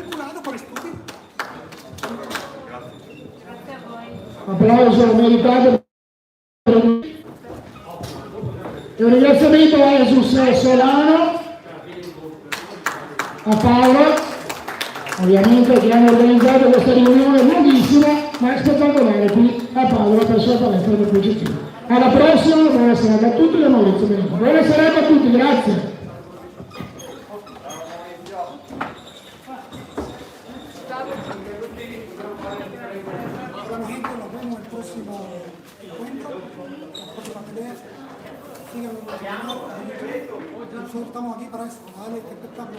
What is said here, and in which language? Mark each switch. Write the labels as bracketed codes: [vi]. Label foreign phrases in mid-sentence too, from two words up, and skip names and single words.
[it] Applauso meritato e un ringraziamento a Jesus Solano, a Paola, ovviamente che hanno organizzato questa riunione lunghissima ma spettacolare qui a Padova presso la palestra del Progettino. Alla prossima, buona serata a tutti da Maurizio Benito. Buona serata a tutti, grazie. [es] Nosotros estamos aquí para eso, para darle este espectáculo.